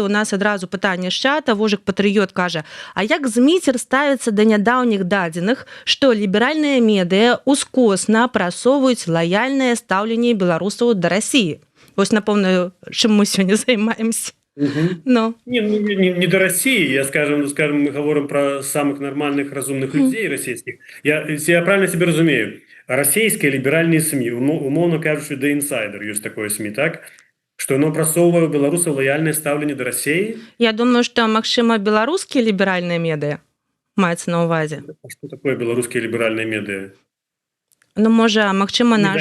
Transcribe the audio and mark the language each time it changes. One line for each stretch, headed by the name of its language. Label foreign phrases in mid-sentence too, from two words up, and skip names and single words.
Belarusian: У нас адразу пытанне з чата. Вожык Патрыёт кажа, а як Зміцер ставіцца да нядаўніх дадзеных, што ліберальныя медыа ускосна прасоўваюць лаяльнае стаўленне беларусаў да Расіі? Вось, напомню, чым мы сёння займаемся. Ну.
Russian: Не до России, скажем, мы говорим про самых нормальных, разумных людей российских. Я правильно себе разумею.
Belarusian: расійскія ліберальныя СМі, умоўна кажучы, The Insider ёсць такое СМі, так, што яно прасоўвае ў беларусаў лаяльнае стаўленне да Расіі. Я думаю, што, магчыма, беларускія ліберальныя медыа маецца на ўвазе. Што такое беларускія ліберальныя медыа? Ну, можа, магчыма, наш...